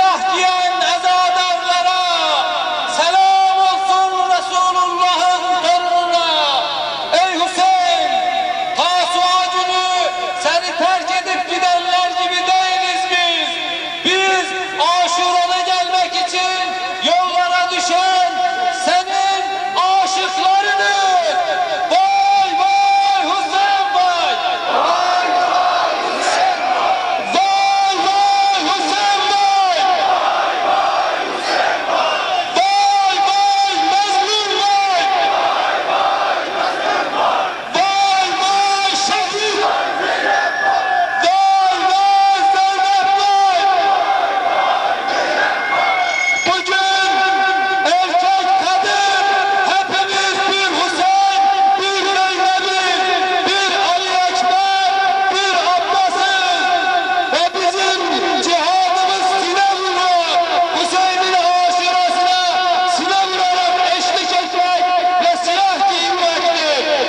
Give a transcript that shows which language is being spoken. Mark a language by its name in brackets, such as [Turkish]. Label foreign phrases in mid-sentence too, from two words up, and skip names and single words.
[Turkish] diyen azadarlara, selam olsun Resulullah'ın torununa. Ey Hüseyin, Tasu'a günü seni terk edip gidenler gibi değiliz biz. Biz Aşura'na gelmek için yollara düşen senin aşıklarını. Vay vay Hüseyin vay! Vay vay Hüseyin vay! Vay vay Hüseyin vay! Vay vay Hüseyin vay! Vay vay Mezlum vay! Vay vay Mezlum vay! Vay vay Şehit! Vay Zeynep vay! Vay vay Zeynep vay! Bugün erkek kadın hepimiz bir Hüseyin, bir Zeynep'iz, bir Ali Ekber, bir Abbas'ız ve bizim cihadımız sine vurmak, Hüseyin'in aşurasına sine vurarak eşlik etmek ve silah giymektir.